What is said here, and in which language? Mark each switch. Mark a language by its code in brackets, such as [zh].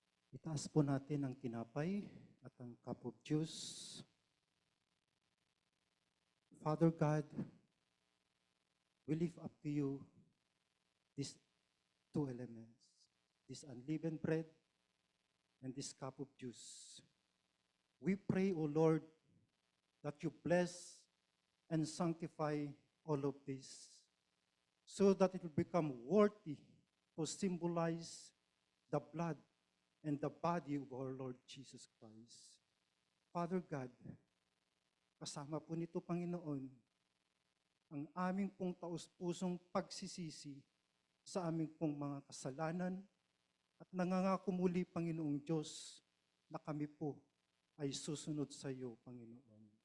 [tl] Itaas po natin ang tinapay at ang [en] cup of juice. Father God, we lift up to you these two elements, this unleavened bread and this cup of juice. We pray, O Lord, that you bless and sanctify all of this so that it will become worthy to symbolize the blood and the body of our Lord Jesus Christ. Father God, [tl] kasama po nito, Panginoon, ang aming pong taus-pusong pagsisisi sa aming pong mga kasalanan at nangangako muli, Panginoong Diyos, na kami po ay susunod sa iyo, Panginoon.